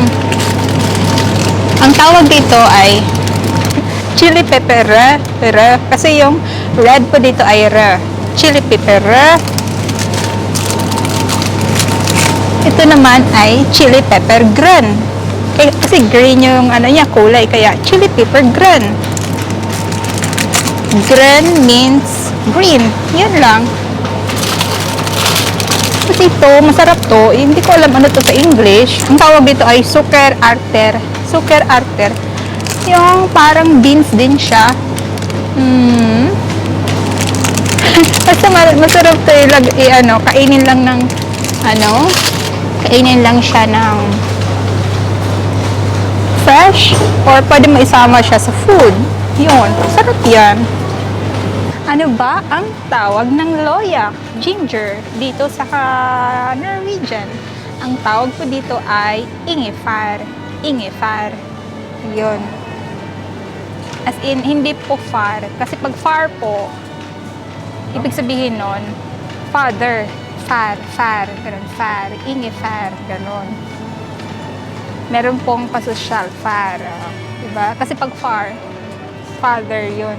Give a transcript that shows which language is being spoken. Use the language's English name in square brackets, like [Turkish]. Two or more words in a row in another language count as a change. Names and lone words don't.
[Filipino] Ang tawag dito ay [English] chili pepper, [Filipino] kasi yung red po dito ay [English] chili pepper. [Filipino] Ito naman ay [English] chili pepper green. [Filipino] Kasi green yung kulay, kaya [English] chili pepper green. Green means green, [Filipino] yun lang. Kasi ito, masarap to. Hindi ko alam ano to sa English. Ang tawag dito ay [Norwegian] suker arter. Suker arter. [Filipino] Yung parang beans din siya. Basta masarap to kainin lang ng kainin lang siya ng [English] fresh or [Filipino] pwede mo isama siya sa food. Yun, sarap yan. Ano ba ang tawag ng loyak, ginger, dito sa Norwegian? Ang tawag po dito ay ingefær. Ingefær. Yun. [English] As in, [Filipino] hindi po far. Kasi pag far po, ibig sabihin nun, father. Far. Ganun, far. Ingefær. Ganun. Meron pong pasosyal, far. Diba? Kasi pag far, father yun.